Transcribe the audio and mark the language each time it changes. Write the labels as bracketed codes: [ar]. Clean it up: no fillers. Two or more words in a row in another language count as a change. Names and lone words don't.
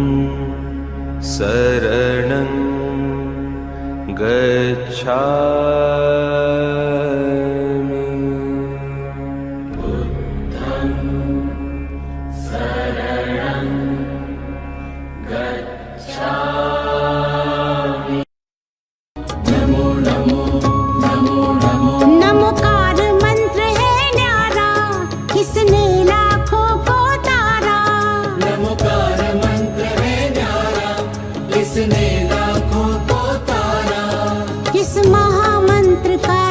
[pi] शरणं गच्छामि बुद्धं शरणं गच्छामि नमो नमो नमो नमो [hi] नमोकार मंत्र है न्यारा, किसने लाखों को तारा। नमोकार मंत्र है न्यारा, इसने लाखों को तारा। इस महामंत्र